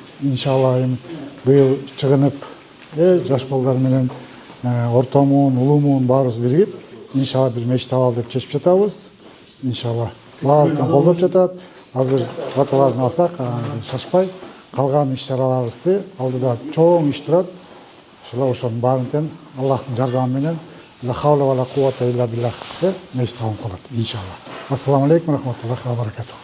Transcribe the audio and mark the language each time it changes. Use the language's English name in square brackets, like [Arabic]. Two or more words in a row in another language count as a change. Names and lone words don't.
[Kyrgyz] Иншалла эми быйыл чыгынып, жаш балдар менен орто муун, улуу муун баарыбыз биригип, иншалла бир мечит алалы деп чечип жатабыз. Иншалла баардыгын колдоп жатат. Азыр баталарын алсак, шашпай, калган иш-чараларыбызды алдыда чоң иш турат. Ошонун баарын тең Аллахтын жардамы менен [Arabic] لا حول ولا قوة إلا بالله [Kyrgyz] мечит алынып калат иншалла. [Arabic] السلام عليكم رحمة الله وبركاته.